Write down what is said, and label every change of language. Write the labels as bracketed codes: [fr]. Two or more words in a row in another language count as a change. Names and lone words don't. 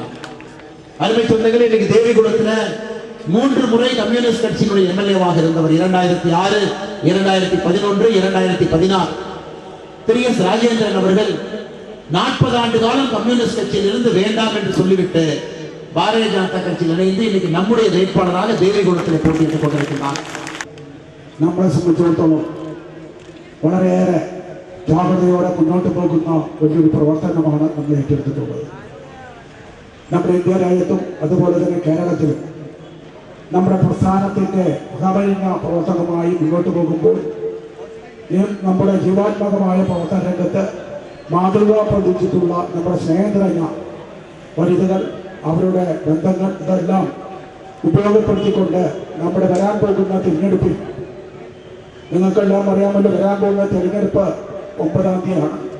[ta] அருமை சொந்தங்களே, இன்னைக்கு தேவிகுளத்தில் 3 முறை கம்யூனிஸ்ட் கட்சியினுடைய MLA-வாக இருந்தவர் 2006, 2011, 2016 திரு ராஜேந்திரன் அவர்கள் 40 ஆண்டு காலம் கம்யூனிஸ்ட் கட்சியில் இருந்து வேண்டாம் என்று சொல்லிவிட்டு பாரதிய ஜனதா கட்சியில் இணைந்து இன்னைக்கு நம்முடைய வேட்பாளராக தேவிகுளத்தில் போட்டியிட்டுக் கொண்டிருக்கிறார். [ml] നമ്മളെ സംബന്ധിച്ചിടത്തോളം വളരെയേറെ ജാഗ്രതയോടെ മുന്നോട്ട് പോകുന്ന വലിയൊരു പ്രവർത്തനമാണ് നമ്മൾ ഏറ്റെടുത്തിട്ടുള്ളത്. നമ്മുടെ ഇന്ത്യ രാജ്യത്തും അതുപോലെ തന്നെ കേരളത്തിലും നമ്മുടെ പ്രസ്ഥാനത്തിൻ്റെ കവഴിഞ്ഞ പ്രവർത്തനമായി മുന്നോട്ട് പോകുമ്പോൾ നമ്മുടെ ജീവാത്മകമായ പ്രവർത്തന രംഗത്ത് മാതൃക പ്രതിച്ചിട്ടുള്ള നമ്മുടെ സ്നേഹനിറഞ്ഞ വനിതകൾ, അവരുടെ ബന്ധങ്ങൾ ഇതെല്ലാം ഉപയോഗപ്പെടുത്തിക്കൊണ്ട് നമ്മുടെ വരാൻ പോകുന്ന തിരഞ്ഞെടുപ്പിൽ, നിങ്ങൾക്കെല്ലാം അറിയാമല്ലോ, വരാൻ പോകുന്ന തിരഞ്ഞെടുപ്പ് 9-ാം തീയതിയാണ്.